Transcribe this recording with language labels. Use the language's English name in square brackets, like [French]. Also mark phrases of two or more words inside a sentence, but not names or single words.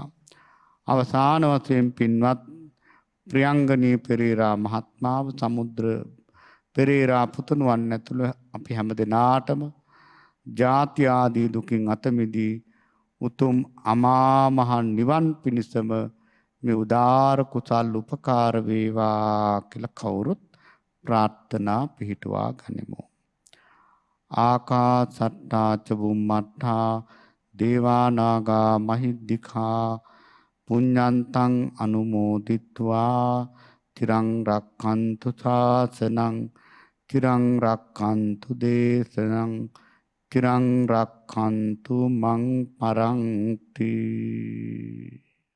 [Sinhala] අවසාන වශයෙන් පින්වත් ප්‍රියංගනී පෙරේරා මහත්මාව සමුද්‍ර පෙරේරා පුතුණුවන් ඇතුළු අපි හැම දිනාටම ජාති ආදී දුකින් අත මිදී උතුම් අමා මහ නිවන් පිණිසම මේ උදාර කුසල් උපකාර වේවා කියලා කවුරුත් ප්‍රාර්ථනා පිහිටුවා ගනිමු. [Pali] ආකාසට්ටා ච බුම්මට්ටා දේවා නාග මහිද්దికා පුඤ්ඤන්තං අනුමෝදිත්වා තිරං රක්ඛන්තු ශාසනං තිරං රක්ඛන්තු දේශනං තිරං රක්ඛන්තු මං පරන්ති.